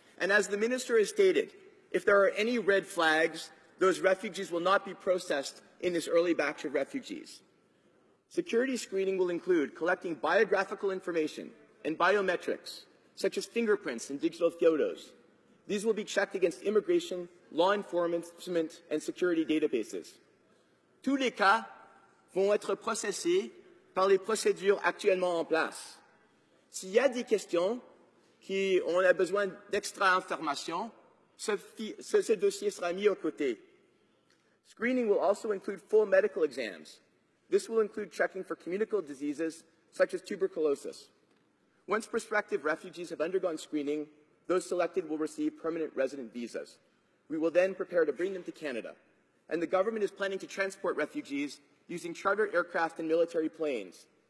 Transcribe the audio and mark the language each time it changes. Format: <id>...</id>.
<en>And as the Minister has stated, if there are any red flags, those refugees will not be processed in this early batch of refugees. Security screening will include collecting biographical information and biometrics, such as fingerprints and digital photos. These will be checked against immigration, law enforcement, and security databases.</en> <fr>Tous les cas vont être processés par les procédures actuellement en place. S'il y a des questions qui on a besoin d'extra information, ce dossier sera mis aux côtés.</fr> <en>Screening will also include full medical exams. This will include checking for communicable diseases such as tuberculosis. Once prospective refugees have undergone screening, those selected will receive permanent resident visas. We will then prepare to bring them to Canada. And the government is planning to transport refugees using charter aircraft and military planes.</en>